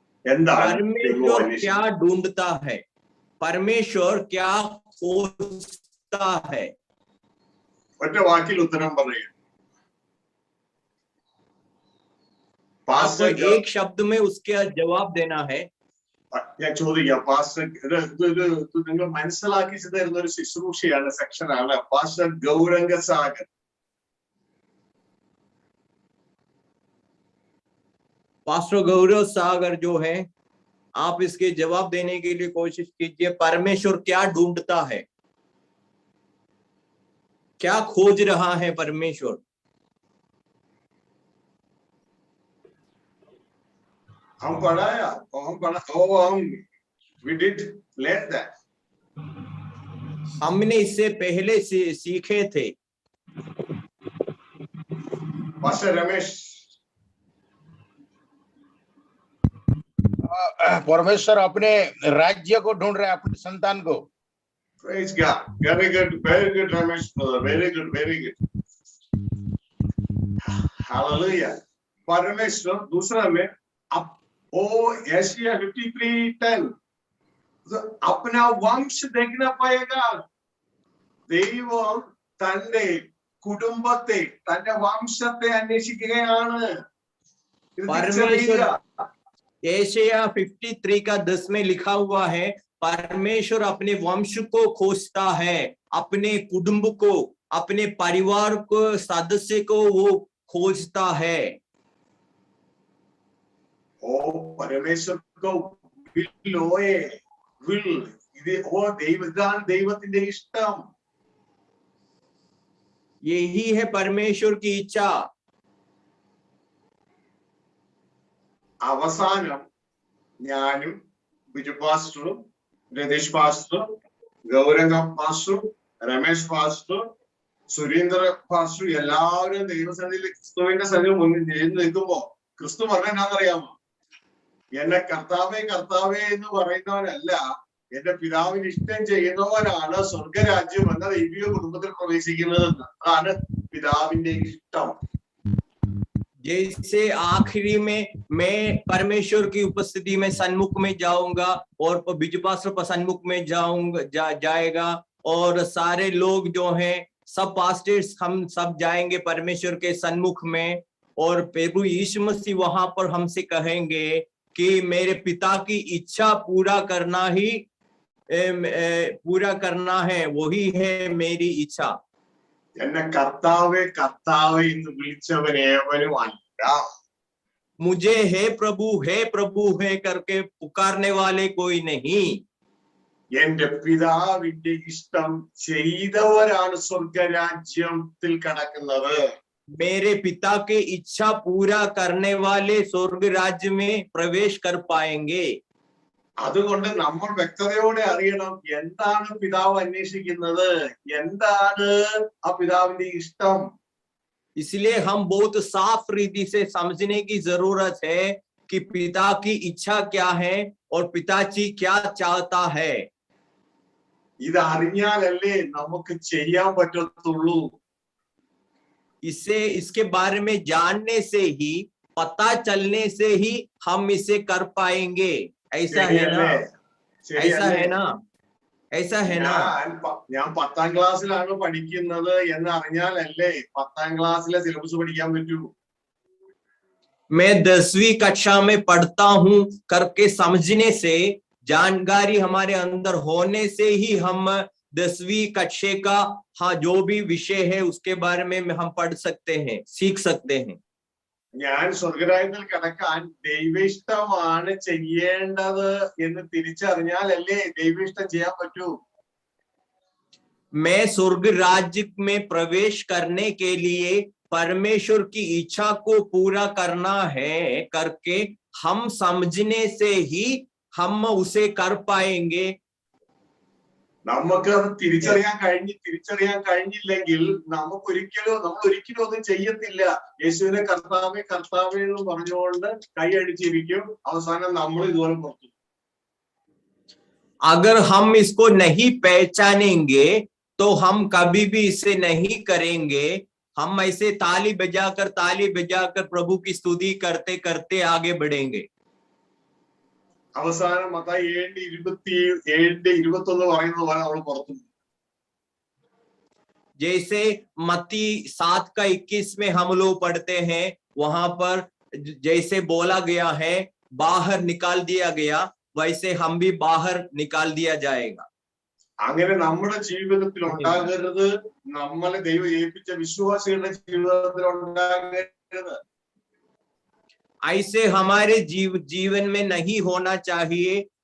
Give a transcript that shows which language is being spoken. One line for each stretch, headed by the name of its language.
Hindi: परमेश्वर क्या ढूंढता है? परमेश्वर क्या खोजता है?
Malayalam: ഒറ്റ വാക്കിൽ ഉത്തരം പറയുക.
Hindi: आपको एक शब्द में उसका जवाब देना है.
Malayalam: ഞാൻ ചോദിക്കാം, പാസ്റ്റർ നിങ്ങൾ മനസ്സിലാക്കി തരുന്ന ഒരു ശുശ്രൂഷയാണ്, സെക്ഷനാണ്. പാസ്റ്റർ ഗൗരംഗ സാഗർ,
Hindi: पास्टर गौरव सागर जो है, आप इसके जवाब देने के लिए कोशिश कीजिए. परमेश्वर क्या ढूंढता है? क्या खोज रहा है परमेश्वर? हम पढ़ाया,
English: we did learn that.
Hindi: हमने इससे पहले से सीखे थे.
English: Pastor Ramesh.
Hindi: परमेश्वर अपने राज्य को ढूंढ रहे हैं, अपने संतान को।
English: Praise God. Very good, Ramesh brother. Very good, very good. Hallelujah.
Hindi: परमेश्वर दूसरा में एशिया 53:10 अपना वंश देखना पाएगा।
Malayalam: ദൈവം തന്റെ കുടുംബത്തെ, തന്റെ വംശത്തെ അന്വേഷിക്കുകയാണ്।
Hindi: परमेश्वर एशिया 53 का 10 में लिखा हुआ है, परमेश्वर अपने वंश को खोजता है, अपने कुटुंब को, अपने परिवार को, सदस्य को वो खोजता है। ओ परमेश्वर को विल
Malayalam: ഇത് ഇതാണ് ദൈവത്തിന്റെ ഇഷ്ടം।
Hindi: यही है परमेश्वर की इच्छा।
Malayalam: അവസാനം ഞാനും ബിജു പാസ്റ്ററും രതീഷ് പാസ്റ്ററും ഗൗരംഗം പാസ്റ്ററും രമേശ് പാസ്റ്ററും സുരേന്ദ്ര പാസ്റ്ററും എല്ലാവരും ദൈവസന്നിധിയിൽ ക്രിസ്തുവിന്റെ സന്നിധിയിൽ മുന്നിൽ നിൽക്കുമ്പോ ക്രിസ്തു പറഞ്ഞ എന്നാന്നറിയാമോ? എന്നെ കർത്താവേ കർത്താവേ എന്ന് പറയുന്നവനല്ല, എന്റെ പിതാവിന് ഇഷ്ടം ചെയ്യുന്നവനാണ് സ്വർഗരാജ്യം എന്ന ദൈവിക കുടുംബത്തിൽ പ്രവേശിക്കുന്നതെന്ന്। അതാണ് പിതാവിന്റെ ഇഷ്ടം।
Hindi: जैसे आखिरी में मैं परमेश्वर की उपस्थिति में सन्मुख में जाऊंगा और बिजू पास्टर सन्मुख में जाएगा और सारे लोग जो हैं सब पास्टर्स हम सब जाएंगे परमेश्वर के सन्मुख में, और प्रभु यीशु मसीह वहां पर हमसे कहेंगे कि मेरे पिता की इच्छा पूरा करना है, वही है मेरी इच्छा।
Malayalam: എന്നെ കർത്താവേ കർത്താവേ എന്ന് വിളിച്ചവനേവനും അല്ല,
Hindi: मुझे हे प्रभु है करके पुकारने वाले कोई नहीं।
Malayalam: എന്റെ പിതാവിന്റെ ഇഷ്ടം ചെയ്തവരാണ് സ്വർഗരാജ്യത്തിൽ കടക്കുന്നത്।
Hindi: मेरे पिता के इच्छा पूरा करने वाले स्वर्ग राज्य में प्रवेश कर पाएंगे।
Malayalam: അതുകൊണ്ട് നമ്മൾ വ്യക്തതയോടെ അറിയണം എന്താണ് പിതാവ് അന്വേഷിക്കുന്നത്, എന്താണ് ആ പിതാവിന്റെ ഇഷ്ടം।
Hindi: इसलिए हम बहुत साफ रीति से समझने की जरूरत है कि पिता की इच्छा क्या है और पिताजी क्या चाहता है।
Malayalam: ഇത് അറിഞ്ഞാലല്ലേ നമുക്ക് ചെയ്യാൻ പറ്റത്തുള്ളൂ।
Hindi: इसके बारे में जानने से ही, पता चलने से ही हम इसे कर पाएंगे। ऐसा है ना? ऐसा है ना? ऐसा है ना?
Malayalam: ഞാൻ 10ാം ക്ലാസ്സിലാണ് പഠിക്കുന്നത് എന്ന് അറിഞ്ഞാലല്ലേ 10ാം ക്ലാസ്സിലെ സിലബസ് പഠിക്കാൻ പറ്റൂ।
Hindi: मैं 10वीं कक्षा में पढ़ता हूं करके समझने से, जानकारी हमारे अंदर होने से ही हम 10वीं कक्षा का जो भी विषय है उसके बारे में हम पढ़ सकते हैं, सीख सकते हैं।
Malayalam: ഞാൻ സ്വർഗരാജ്യത്തിൽ കടക്കാൻ ദൈവേഷ്ടമാണ് ചെയ്യേണ്ടത് എന്ന് തിരിച്ചറിഞ്ഞാലല്ലേ ദൈവേഷ്ടം ചെയ്യാൻ പറ്റൂ।
Hindi: मैं स्वर्ग राज्य में प्रवेश करने के लिए परमेश्वर की इच्छा को पूरा करना है करके हम समझने से ही हम उसे कर पाएंगे।
Malayalam: നമുക്ക് അത് തിരിച്ചറിയാൻ കഴിഞ്ഞില്ലെങ്കിൽ നമ്മൾ ഒരിക്കലും ഒന്നും ചെയ്യത്തില്ല। യേശുവിനെ കർത്താവേ കർത്താവേ എന്ന് പറഞ്ഞുകൊണ്ട് കൈയടിച്ചിരിക്കും, അവസാനം നമ്മൾ ഇതുപോലെ പുറത്തു।
Hindi: अगर हम इसको नहीं पहचानेंगे तो हम कभी भी इसे नहीं करेंगे। हम ऐसे ताली बजाकर प्रभु की स्तुति करते करते आगे बढ़ेंगे।
Malayalam: അവസാനം മത്തായി 7:21 പറയുന്നത് പോലെ നമ്മൾ പുറത്തു।
Hindi: जैसे मत्ती 7:21 में हम लोग पढ़ते हैं, वहां पर जैसे बोला गया है बाहर निकाल दिया गया, वैसे हम भी बाहर निकाल दिया जाएगा।
Malayalam: അങ്ങനെ നമ്മുടെ ജീവിതത്തിൽ ഉണ്ടാകരുത്, നമ്മളെ ദൈവം ഏൽപ്പിച്ച വിശ്വാസികളുടെ ജീവിതത്തിൽ ഉണ്ടാകരുത്।
Hindi: ऐसे हमारे जीवन में नहीं होना चाहिए।